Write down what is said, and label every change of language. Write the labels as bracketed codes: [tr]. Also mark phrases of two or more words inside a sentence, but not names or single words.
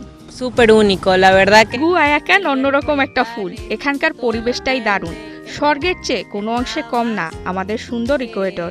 [es] সুপার único, la verdad que [bn] গুয়ায়াকান অন্যরকম একটা ফুল। এখানকার পরিবেশটাই দারুণ, স্বর্গের চেয়ে কোনো অংশে কম না আমাদের সুন্দর ইকুয়েডর।